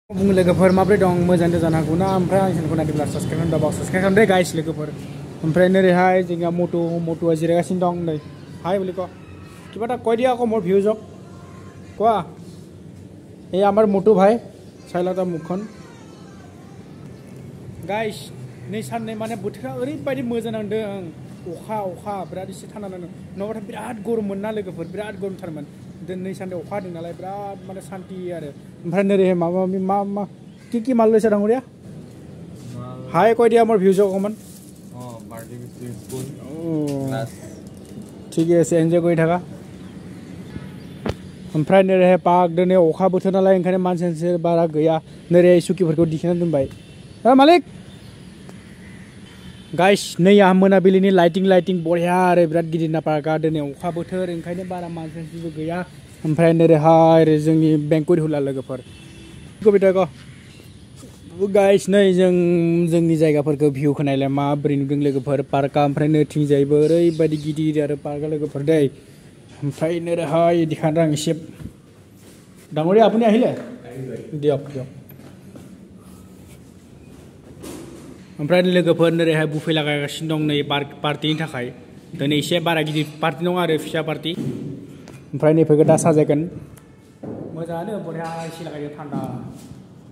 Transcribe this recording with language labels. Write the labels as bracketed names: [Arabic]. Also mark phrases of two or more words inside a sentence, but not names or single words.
[Bodo] बुं लोगोफोर माब्रै दं मोजां जानो हागौ ना ओमफ्राय आं चेनेलखौ नायदोंब्ला साबस्क्राइब खालामदो साबस्क्राइब खालामदो गाइस लोगोफोर ओमफ्राय नोरैहाय जोंहा मटुआ जिरायगासिनो दं नै हाय बोलिक [Assamese] কিবা এটা কৈ দিয়া আকৌ মোৰ ভিউজক কোৱা এই আমাৰ মটু ভাই চাইলাটা মুখখন [Bodo] गाइस नै साननै माने बोथोरा ओरैबायदि मोजां नांदों अखा बिराद एसे थान्दा नांदों नङाबाथाय बिराद गरममोन ना लोगोफोर बिराद गरमथारमोन दिनै सानदे अखा हादों नालाय बिराद माने शान्ति आरो ओमफ्राय नोरैहाय माबा मा কি माल লৈছে डांगरिया हाय [Assamese] কৈ দিয়া মোৰ ভিউজক অকমান [English] barbecue spoon glass [Assamese] ঠিক আছে [Bodo] एन्जय [Assamese] কৰি থাকা [Bodo] ओमफ्राय नोरैहाय पार्क दिनै अखा बोथोर नालाय ओंखायनो मानसि बारा गैया नोरैहाय सुकिफोरखौ दिखिना दोनबाय मालिक गाइस नै आहा मोनाबिलिनि लाइटिं बढिया आरो बिराद गिदिरना पार्कआ दिनै अखा बोथोर ओंखायनो बारा मानसिबो गैया ओमफ्राय नोरैहाय जोंनि [English] banquet hall [Bodo] लोगोफोर कबिता गाइस नै जोंनि जायगाफोरखौ भिउखौ नायलाय माबोरै नुदों लोगोफोर पार्कआ ओमफ्राय नैथिंजायबो ओरैबायदि गिदिर आरो पार्कआ लोगोफोर दै ओमफ्राय नोरैहाय दिखांदों आं एसे डांगरिया [Assamese] আপুনি আহিলে [Bodo] दियक ओमफ्राय लोगोफोर नोरैहाय बुफे लागायगासिनो दं नै पार्टिनि थाखाय दिनै एसे बारा गिदिर पार्टि नङा आरो फिसा पार्टि ओमफ्राय नैफोरखौ दा साजायगोन मोजाङानो बढिया एसे लागायदों थान्दा